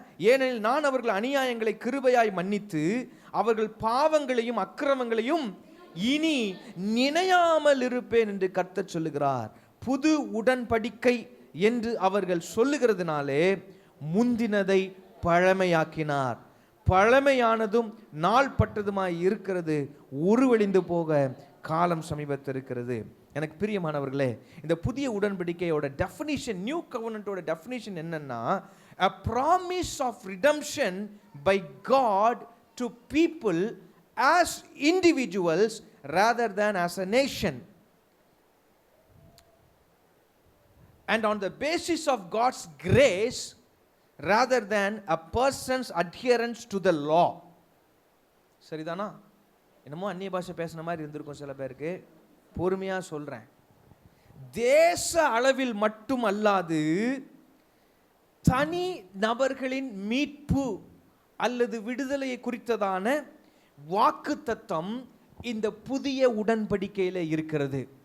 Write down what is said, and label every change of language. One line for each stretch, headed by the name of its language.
Tamil: ஏனெனில் நான் அவர்கள் அநியாயங்களை கிருபையாய் மன்னித்து அவர்கள் பாவங்களையும் அக்கிரமங்களையும் இனி நினையாமல் இருப்பேன் என்று கர்த்தர் சொல்லுகிறார். புது உடன்படிக்கை என்று அவர்கள் சொல்லுகிறதுனாலே முந்தினதை பழமையாக்கினார். பழமையானதும் நாள்பட்டதுமாய் இருக்கிறது உருவழிந்து போக காலம் சமீபத்திருக்கிறது. எனக்கு பிரியமானவர்களே, இந்த புதிய உடன்படிக்கையோட டெஃபினிஷன், நியூ கவர்னன்ட்டோட டெஃபினிஷன் என்னன்னா,
English: a promise of redemption by God to people as individuals rather than as a nation, and on the basis of God's grace rather than a person's adherence to the law.
Tamil: சரிதானா? என்னமோ அந்நிய பாஷை பேசின மாதிரி இருந்திருக்கும் சில பேருக்கு. பொறுமையாக சொல்கிறேன். தேச அளவில் மட்டும் அல்லாது தனி நபர்களின் மீட்பு அல்லது விடுதலையை குறித்ததான வாக்குத்தத்தம் இந்த புதிய உடன்படிக்கையில் இருக்கிறது.